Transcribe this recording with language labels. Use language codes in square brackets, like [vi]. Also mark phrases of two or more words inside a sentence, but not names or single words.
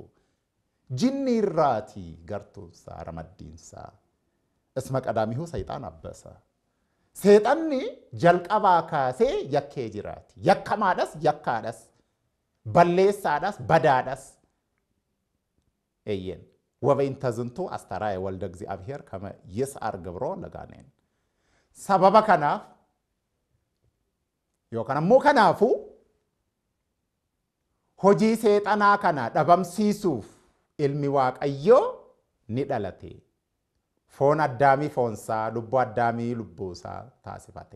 [om] Jinni irraati gartuunsaa ramaddiinsaa. [gez] እስመ ቀዳሚሁ ሰይጣን አበሰ. [om] Seexanni jalqabaa kaasee yakkee jiraati. Yakkamaadhas, yakkaadhas, balleessaadhas, badaadhas. Eeyyen. [gez] ወበእንተ ዝንቱ አስተርአየ ወልደ እግዚአብሔር ከመ ይስዓር ግብሮ ለጋኔን. [om] Sababa kanaaf yookaan ammoo kanaafu hojii seexanaa kana dhabamsiisuuf ilmi waaqayyoo ni dhalate. Foon addaamii foonsaa, lubbuu addaamii lubbuusaa taasifate.